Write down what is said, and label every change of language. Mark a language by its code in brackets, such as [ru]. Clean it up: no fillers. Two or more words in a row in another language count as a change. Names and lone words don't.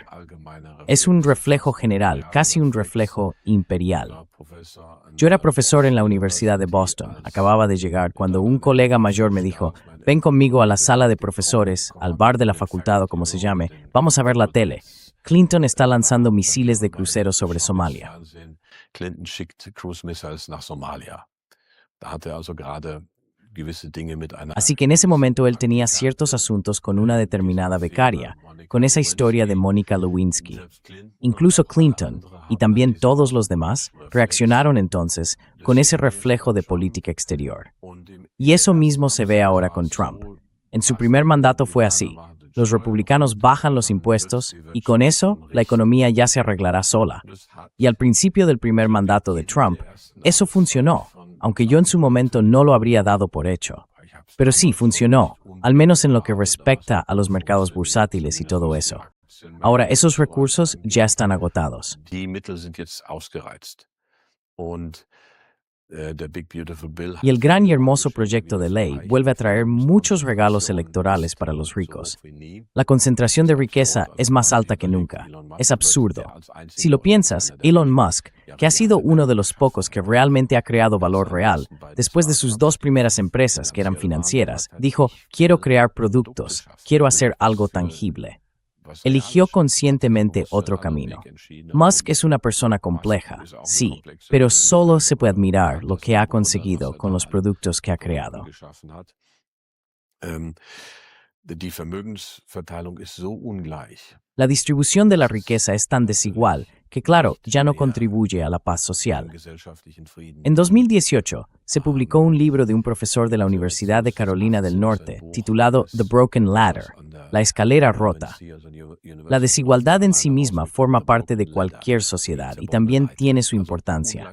[es] Es un reflejo general, casi un reflejo imperial. Yo era profesor en la Universidad de Boston. Acababa de llegar cuando un colega mayor me dijo, ven conmigo a la sala de profesores, al bar de la facultad o como se llame, vamos a ver la tele. Clinton está lanzando misiles de crucero sobre Somalia. [de] Clinton schickt [en] Cruise Missiles [de] nach Somalia. Da hat also gerade gewisse Dinge mit einer. [es] Así que en ese momento él tenía ciertos asuntos con una determinada becaria, con esa historia de Mónica Lewinsky. Incluso Clinton, y también todos los demás, reaccionaron entonces con ese reflejo de política exterior. Y eso mismo se ve ahora con Trump. En su primer mandato fue así. Los republicanos bajan los impuestos y con eso la economía ya se arreglará sola. Y al principio del primer mandato de Trump, eso funcionó, aunque yo en su momento no lo habría dado por hecho. Pero sí, funcionó, al menos en lo que respecta a los mercados bursátiles y todo eso. Ahora, esos recursos ya están agotados. [de] Die Mittel sind jetzt ausgereizt. Und der Big Beautiful Bill [es] Y el gran y hermoso proyecto de ley vuelve a traer muchos regalos electorales para los ricos. La concentración de riqueza es más alta que nunca. Es absurdo. Si lo piensas, Elon Musk, que ha sido uno de los pocos que realmente ha creado valor real, después de sus dos primeras empresas que eran financieras, dijo, quiero crear productos, quiero hacer algo tangible. Eligió conscientemente otro camino. Musk es una persona compleja, sí, pero solo se puede admirar lo que ha conseguido con los productos que ha creado. [de] Die Vermögensverteilung ist so ungleich. [es] La distribución de la riqueza es tan desigual que, claro, ya no contribuye a la paz social. En 2018, se publicó un libro de un profesor de la Universidad de Carolina del Norte titulado The Broken Ladder, la escalera rota. La desigualdad en sí misma forma parte de cualquier sociedad y también tiene su importancia.